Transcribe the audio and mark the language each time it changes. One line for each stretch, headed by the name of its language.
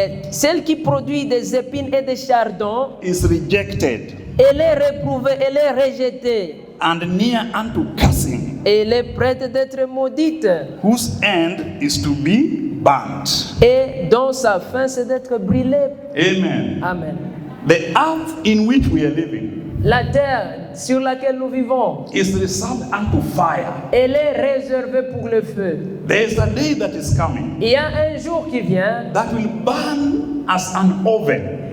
French: celle qui produit des épines et des chardons,
English: is rejected,
French: elle est réprouvée, elle est rejetée,
English: and near unto cursing,
French: et elle est prête d'être maudite,
English: whose end is to be burnt.
French: et dont sa fin c'est d'être brûlée.
English: Amen.
French: Amen.
English: The earth in which we are living
French: La terre sur laquelle nous vivons,
English: is reserved unto fire.
French: elle est réservée pour le feu.
English: There is a day that is coming
French: Il y a un jour qui vient,
English: that will burn as an oven,